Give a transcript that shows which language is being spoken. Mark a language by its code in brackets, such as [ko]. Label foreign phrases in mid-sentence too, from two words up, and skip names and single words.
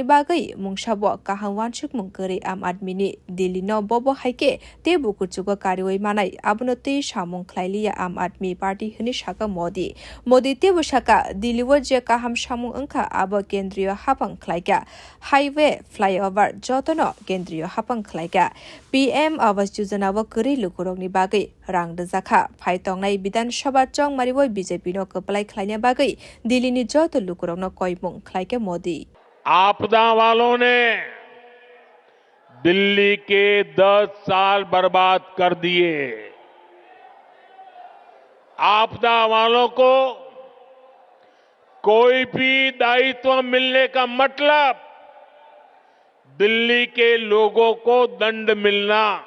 [trp] बागै मुंसाब काहां वानसुक मुंकरि आम आदमीनि दिल्ली न बब हाइके ते बुकुचुग कारवाई मानाय आबनो ते सामुं खलाइलिया आम आदमी पार्टी हनि साका मोदी ते बुसाका दिल्लीव जे काहाम सामुं अंखा आब केंद्रीय हापं खलाइका [en] highway flyover [trp] जतनो केंद्रीय हापं खलाइका पीएम आवास योजना व करि लुकुरंनि बागै रां दजाखा फाइतंनाय विधानसभा चंमारिव बीजेपी नो कपलाय खलाइने बागै दिल्लीनि जत लुकुरंग न कोइमुं खलाइके मोदी [hi] आपदा वालों ने दिल्ली के 10 साल बर्बाद कर दिए। आपदा वालों को कोई भी दायित्व मिलने का मतलब दिल्ली के लोगों को दंड मिलना।